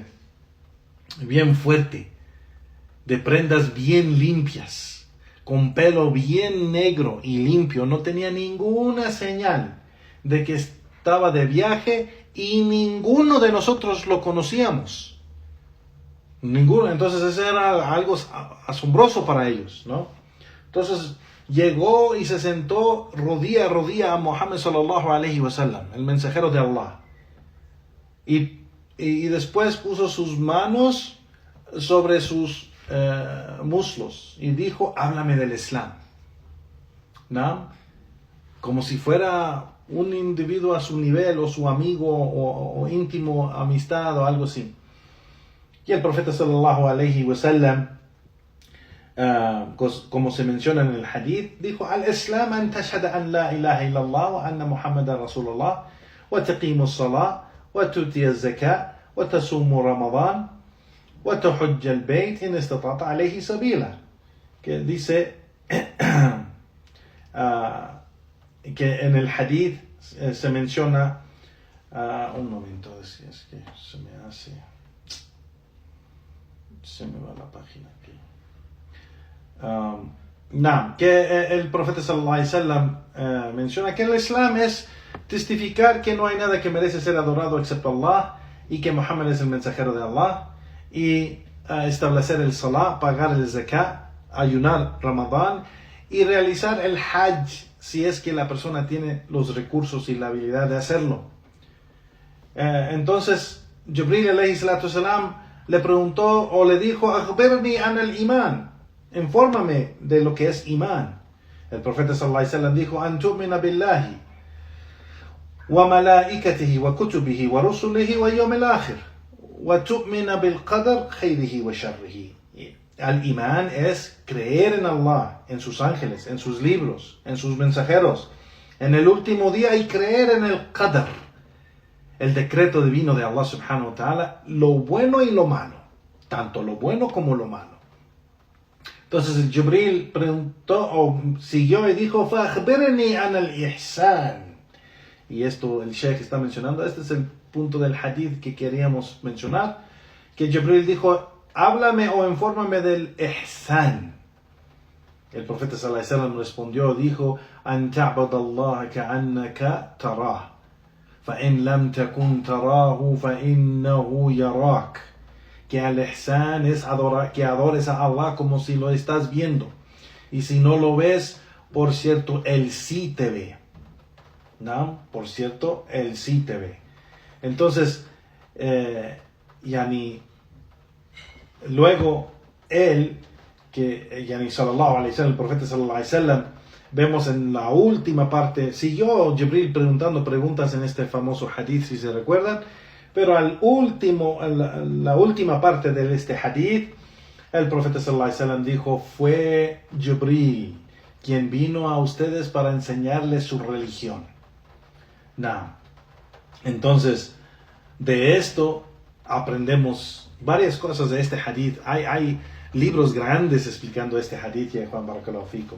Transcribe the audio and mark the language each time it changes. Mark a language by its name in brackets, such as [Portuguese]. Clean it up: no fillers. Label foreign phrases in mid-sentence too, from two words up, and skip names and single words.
[Spanish] Bien fuerte, de prendas bien limpias, con pelo bien negro y limpio, no tenía ninguna señal de que estaba de viaje y ninguno de nosotros lo conocíamos. Ninguno. Entonces eso era algo asombroso para ellos, ¿no? Entonces llegó y se sentó rodilla a rodilla a Muhammad [Arabic] صلى الله عليه وسلم, [Spanish] el mensajero de Allah. Y después puso sus manos sobre sus muslos y dijo, háblame del Islam. ¿No? Como si fuera un individuo a su nivel, o su amigo, o íntimo amistad, o algo así. Y el profeta [Arabic] صلى الله عليه وسلم, [Spanish] como se menciona en el hadith, dijo, [Arabic] الإسلام أن تشهد أن لا إله إلا الله وأن محمدا رسول الله وتقيم الصلاة وتؤتي الزكاة وتصوم رمضان وتحج البيت إن استطعت إليه سبيلا. [Spanish] Que dice que en el hadith se menciona, un momento, es que se me va la página aquí. Que el profeta [Arabic] صلى الله عليه وسلم [Spanish] menciona que el Islam es testificar que no hay nada que merece ser adorado excepto Allah, y que Muhammad es el mensajero de Allah, y establecer el salah, pagar el zakat, ayunar Ramadán y realizar el hajj si es que la persona tiene los recursos y la habilidad de hacerlo. Entonces Jibril [Arabic] عليه الصلاة والسلام [Spanish] le preguntó o le dijo, [Arabic] أخبرني عن الإيمان, [Spanish] infórmame de lo que es iman. El profeta [Arabic] صلى الله عليه وسلم dijo, أن تؤمن بالله وملائكته وكتبه ورسله واليوم الآخر وتؤمن بالقدر خيره وشره. [Spanish] Al-iman es creer en Allah, en sus ángeles, en sus libros, en sus mensajeros, en el último día, y creer en el qadar, el decreto divino de [Arabic] الله سبحانه وتعالى, [Spanish] lo bueno y lo malo, tanto lo bueno como lo malo. Entonces el Jibril preguntó, o siguió y dijo, [Arabic] فَأَخْبِرْنِي عَنَ الْإِحْسَانِ. [Spanish] Y esto el Sheikh está mencionando, este es el punto del hadith que queríamos mencionar, que Jibril dijo, háblame o infórmame del ihsan. El profeta [Arabic] صلى الله عليه وسلم [Spanish] respondió, dijo, [Arabic] أن تعبد الله كأنك تراه فإن لم تكن تراه فإنه يراك. [Spanish] Que el ihsan es que adores a Allah como si lo estás viendo, y si no lo ves, por cierto, él sí te ve. ¿No? Por cierto, él sí te ve. Entonces, luego él, [Arabic] صلى الله عليه وسلم, [Spanish] el profeta [Arabic] صلى الله عليه وسلم, [Spanish] vemos en la última parte, siguió Jibril preguntando preguntas en este famoso hadith, si se recuerdan, pero la última parte de este hadith, el profeta [Arabic] صلى الله عليه وسلم [Spanish] dijo, fue Jibril quien vino a ustedes para enseñarles su religión. Entonces, de esto aprendemos varias cosas de este hadith. Hay libros grandes explicando este hadith, y Juan [Arabic] بارك الله فيكم.